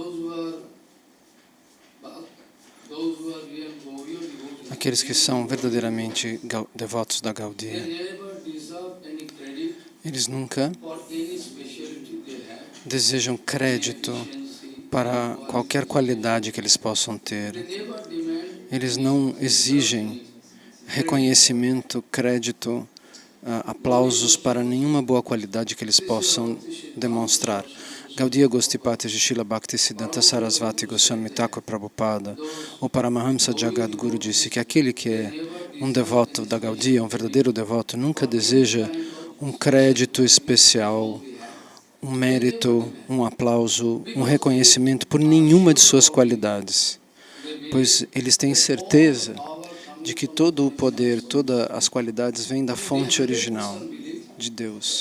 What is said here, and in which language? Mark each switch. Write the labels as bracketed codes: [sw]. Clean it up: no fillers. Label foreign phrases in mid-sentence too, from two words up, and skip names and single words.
[pt] aqueles que são verdadeiramente devotos da Gaudiya, eles nunca desejam crédito para qualquer qualidade que eles possam ter. Eles não exigem reconhecimento, crédito, aplausos para nenhuma boa qualidade que eles possam demonstrar. Gaudiya Gostipati Srila Bhakti Siddhanta Sarasvati Goswami Thakur Prabhupada, o Paramahamsa Jagadguru disse que aquele que é um devoto da Gaudiya, um verdadeiro devoto, nunca deseja um crédito especial, um mérito, um aplauso, um reconhecimento por nenhuma de suas qualidades, pois eles têm certeza de que todo o poder, todas as qualidades vêm da fonte original, de Deus.